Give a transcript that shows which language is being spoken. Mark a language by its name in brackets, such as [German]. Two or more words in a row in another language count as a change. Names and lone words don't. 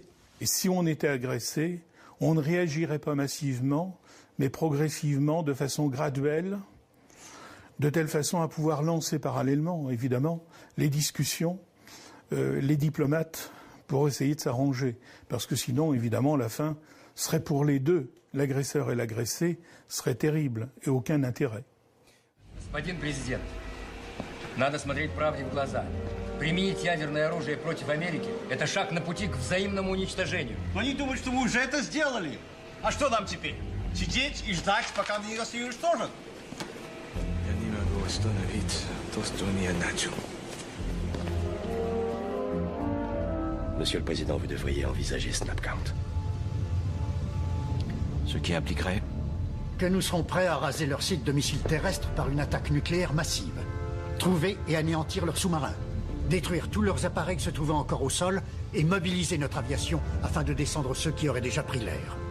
[French] Et si on était agressé, on ne réagirait pas massivement, mais progressivement, de façon graduelle, de telle façon à pouvoir lancer parallèlement, évidemment, les discussions, les diplomates, pour essayer de s'arranger. Parce que sinon, évidemment, la fin serait pour les deux, l'agresseur et l'agressé, serait terrible et aucun intérêt. [Russian] Господин президент, надо смотреть правде в глаза. Применить ядерное оружие против Америки – это шаг на пути к взаимному уничтожению. Но они думают, что мы уже это сделали. А что нам теперь? Сидеть и ждать, пока они нас и уничтожат? Я не могу остановить то, что я начал. [French] Monsieur le Président, vous devriez envisager Snapcount. Ce qui impliquerait que nous serons prêts à raser leur site de missiles terrestres par une attaque nucléaire massive. Trouver et anéantir leurs sous-marins. Détruire tous leurs appareils se trouvant encore au sol et mobiliser notre aviation afin de descendre ceux qui auraient déjà pris l'air.